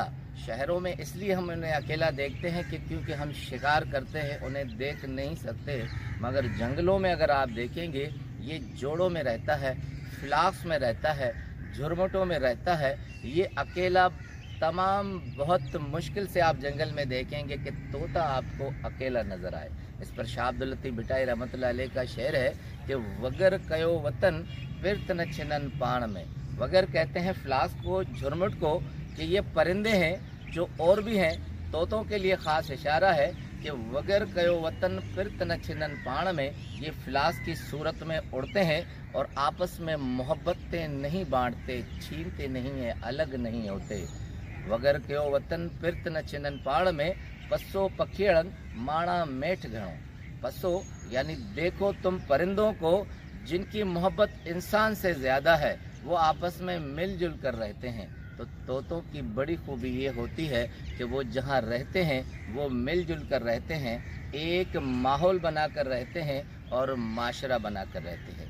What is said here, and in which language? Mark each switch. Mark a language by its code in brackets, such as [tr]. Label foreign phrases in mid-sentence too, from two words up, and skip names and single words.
[ur] شہروں میں اس لیے ہم انہیں اکیلا دیکھتے ہیں کہ کیونکہ ہم شکار کرتے ہیں، انہیں دیکھ نہیں سکتے، مگر جنگلوں میں اگر آپ دیکھیں گے یہ جوڑوں میں رہتا ہے، فلاکس میں رہتا ہے، جھرمٹوں میں رہتا ہے. یہ اکیلا تمام بہت مشکل سے آپ جنگل میں دیکھیں گے کہ طوطا آپ کو اکیلا نظر آئے. اس پر شاہ عبداللطیف بھٹائی رحمۃ اللہ علیہ کا شعر ہے کہ [sd] वगर कयो वतन फिरत न छिनन पाण में। [ur] وگر کہتے ہیں فلاسک کو، جھرمٹ کو، کہ یہ پرندے ہیں جو اور بھی ہیں. طوطوں کے لیے خاص اشارہ ہے کہ [sd] वगर कयो वतन फिरत न छिनन पाण में। [ur] یہ فلاسک کی صورت میں اڑتے ہیں اور آپس میں محبتیں نہیں بانٹتے، چھینتے نہیں ہیں، الگ نہیں ہوتے. [sd] वगर कयो वतन फिरत न छिनन पाण में, पसो पखियड़न माणा मेठ घणो। [ur] پسو یعنی دیکھو تم پرندوں کو جن کی محبت انسان سے زیادہ ہے، وہ آپس میں مل جل کر رہتے ہیں. تو طوطوں کی بڑی خوبی یہ ہوتی ہے کہ وہ جہاں رہتے ہیں وہ مل جل کر رہتے ہیں، ایک ماحول بنا کر رہتے ہیں اور معاشرہ بنا کر رہتے ہیں.